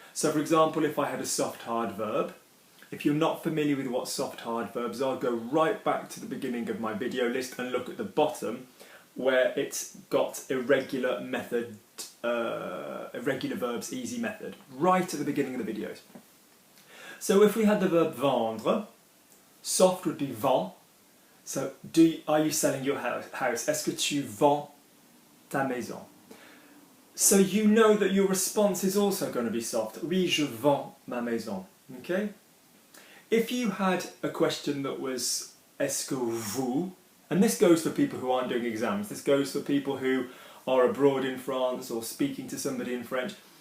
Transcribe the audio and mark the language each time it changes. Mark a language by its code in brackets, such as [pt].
[en] So for example, if I had a soft hard verb, if you're not familiar with what soft hard verbs are, go right back to the beginning of my video list and look at the bottom where it's got irregular method, irregular verbs, easy method, right at the beginning of the videos. So if we had the verb vendre, soft would be vend. So are you selling your house? [fr] Est-ce que tu vends ta maison? [en] So you know that your response is also going to be soft. [fr] Oui, je vends ma maison. [en] Okay? If you had a question that was [fr] est-ce que vous, [en] and this goes for people who aren't doing exams, this goes for people who are abroad in France or speaking to somebody in French.